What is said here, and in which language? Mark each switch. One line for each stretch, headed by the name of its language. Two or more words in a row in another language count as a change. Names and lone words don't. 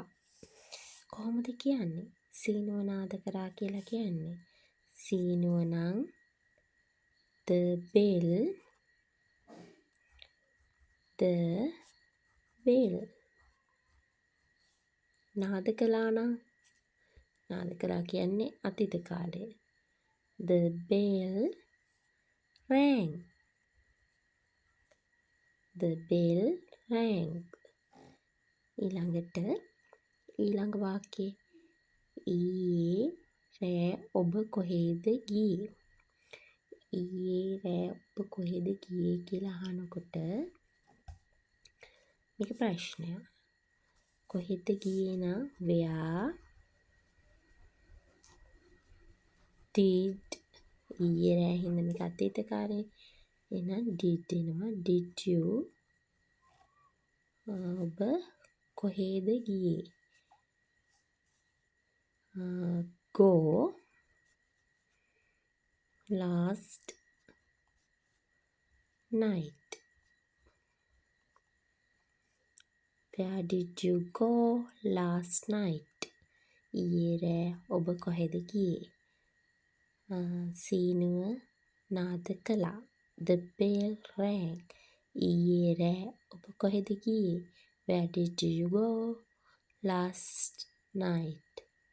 Sinhala: කොහොමද කියන්නේ? සීනුව නාද කරා කියලා කියන්නේ සීනුව නම්
English: the bell
Sinhala: නාද කළා නම් නාද කළා කියන්නේ අතීත කාලය.
English: The bell rang. The bell rang.
Sinhala: ඊළඟ වාක්‍යය ඊයේ රෑ ඔබ කොහෙද ගියේ? ඊයේ රෑ ඔබ කොහෙද ගියේ කියලා අහනකොට මේක ප්‍රශ්නයක්. කොහෙද ගියේ නම්
English: where did
Sinhala: ඊයේ රෑ හින්දා මේක අතීත කාලේ. එහෙනම් did එනවා.
English: Did you
Sinhala: ඔබ කොහෙද ගියේ?
English: go last night. Where did you go last night?
Sinhala: ඊයේ රෑ ඔබ කොහෙද ගියේ? සීනුව නාද කළා.
English: The bell rang.
Sinhala: ඊයේ රෑ ඔබ කොහෙද ගියේ?
English: Where did you go last night?